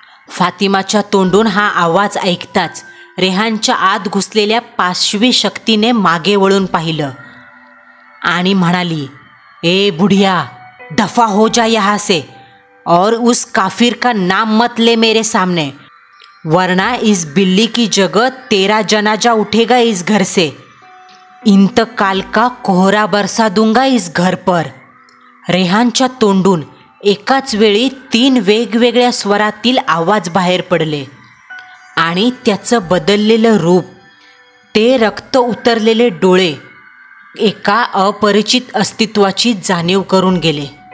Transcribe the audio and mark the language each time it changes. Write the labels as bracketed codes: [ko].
[mr] फातिमाच्या तोंडून हा आवाज ऐकताच रेहानच्या आत घुसलेल्या पाशवी शक्तीने मागे वळून पाहिलं आणि म्हणाली, [hi] ए बुढ़िया, दफा हो जा यहाँ से और उस काफिर का नाम मत ले मेरे सामने, वरना इस बिल्ली की जगह तेरा जनाजा उठेगा इस घर से. इंतकाल का कोहरा बरसा दूंगा इस घर पर. [mr] रेहानच्या तोंडून एकाच वेळी 3 वेगवेगळ्या स्वरातील आवाज बाहेर पडले आणि त्याचं बदललेलं रूप ते रक्त उतरलेले डोळे एका अपरिचित अस्तित्वाची जाणीव करून गेले.